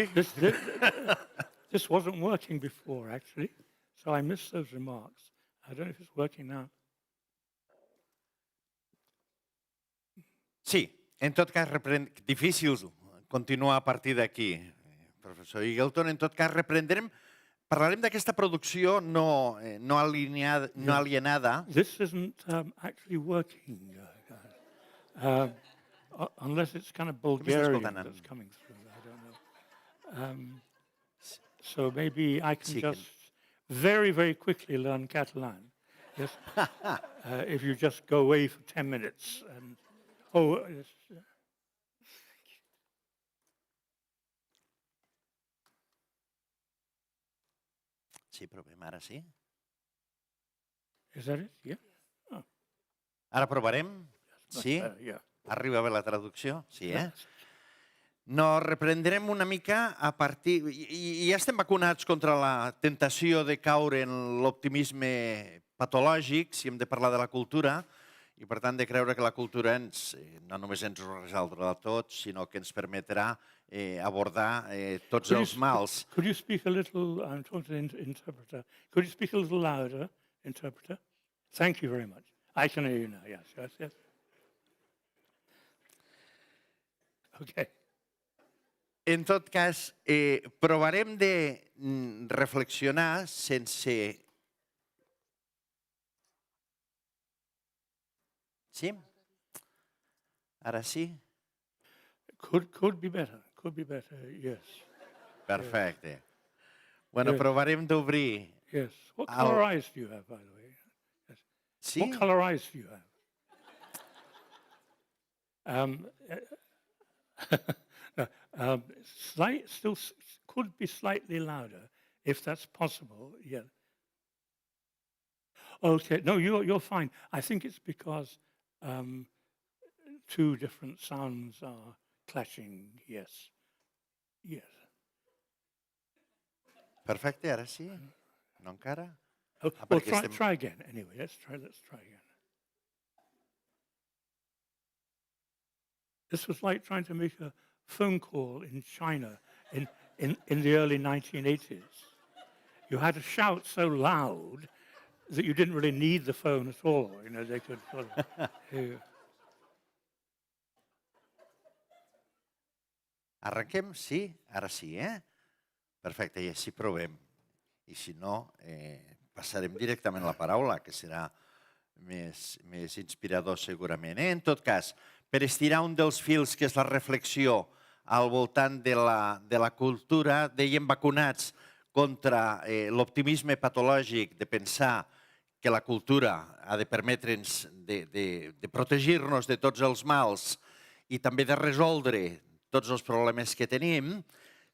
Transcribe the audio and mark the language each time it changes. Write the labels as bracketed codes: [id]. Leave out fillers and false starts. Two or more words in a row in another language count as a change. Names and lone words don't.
[en] This wasn't working before, actually, so I missed those remarks. I don't know if it's working now. [ca] Sí, en tot cas, difícil continuar a partir d'aquí, professor Eagleton. En tot cas, parlarem d'aquesta producció no alienada. [en] This isn't actually working, guys. Unless it's kind of Bulgarian that's coming through. I don't know. So maybe I can just very, very quickly learn Catalan. Yes. If you just go away for 10 minutes. Yes. [ca] Sí, provem ara, sí? [en] Is that it? Yeah. Oh. [ca] Ara provarem? Sí? [en] Yeah. [ca] Arriba bé la traducció? Sí, eh? No, reprendrem una mica a partir... I ja estem vacunats contra la tentació de caure en l'optimisme patològic, si hem de parlar de la cultura, i per tant de creure que la cultura no només ens ho resoldrà tot, sinó que ens permetrà abordar tots els mals. [en] Could you speak a little, I'm talking to the interpreter, could you speak a little louder, interpreter? Thank you very much. I can hear you now, yes. Okay. [ca] En tot cas, provarem de reflexionar sense... Sí? Ara sí? [en] Could be better, yes. [ca] Perfecte. Bueno, provarem d'obrir... [en] Yes. What color eyes do you have, by the way? Yes. [ca] Sí? [en] What color eyes do you have? Still could be slightly louder, if that's possible. Yeah. Okay. No, you're fine. I think it's because two different sounds are clashing. Yes. [ca] Perfecte, ara sí? No encara? [en] Well, try again. Anyway, let's try again. This was like trying to make a phone call in China in the early 1980s. You had to shout so loud that you didn't really need the phone at all. You know, they could sort of hear you. [ca] Arrenquem? Sí? Ara sí, eh? Perfecte, i així provem. I si no, passarem directament la paraula, que serà més inspirador segurament. En tot cas, per estirar un dels fils, que és la reflexió al voltant de la cultura, dèiem vacunats contra l'optimisme patològic de pensar que la cultura ha de permetre'ns de protegir-nos de tots els mals i també de resoldre tots els problemes que tenim.